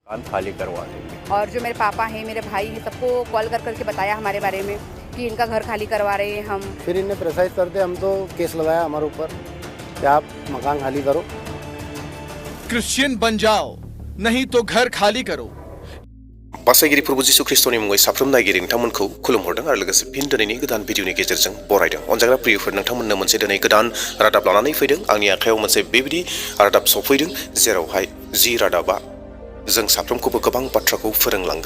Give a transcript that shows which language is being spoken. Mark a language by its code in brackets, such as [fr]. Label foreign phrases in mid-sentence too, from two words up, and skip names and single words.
[hi] मकान खाली करवा देंगे। और जो मेरे पापा हैं, मेरे भाई हैं, सबको कॉल कर करके बताया हमारे बारे में कि इनका घर खाली करवा रहे हैं हम। फिर इन्हें प्रेशराइज करते, हम तो केस लगाया हमारे ऊपर कि आप मकान खाली करो। क्रिश्चियन बन जाओ, नहीं तो घर खाली करो। [brx] बासायगिरि प्रभु जिसु ख्रिस्टनि मुङै साफ्रोम नायगिरि नोंथांमोनखौ खुलुमहरदों आरो लोगोसे फिन दिनैनि गोदान भिडिअनि गेजेरजों बरायदों। अनजाग्रा प्रियफोर, नोंथांमोननो मोनसे दिनै गोदान रादाब लानानै फैदों। आंनि आखायाव मोनसे बेबायदि रादाब सफैदों जेरावहाय जि रादाबा जों साफ्रोमखौबो गोबां बाथ्राखौ फोरोंलांगोन।